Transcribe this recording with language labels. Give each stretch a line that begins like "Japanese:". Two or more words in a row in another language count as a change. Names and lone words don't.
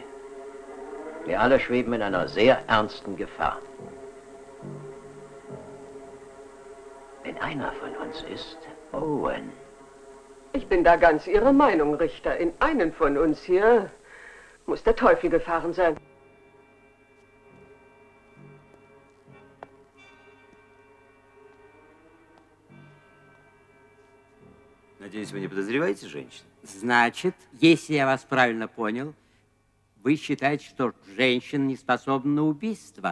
German: Wir alle schweben in einer sehr ernsten Gefahr. Denn einer von uns ist Owen. Ich bin da ganz Ihrer Meinung, Richter. In einen von uns hier muss der Teufel gefahren sein.
Russian: Надеюсь, вы не подозреваете женщин? Значит, если я вас правильно понял, вы считаете, что женщина не способна на убийство?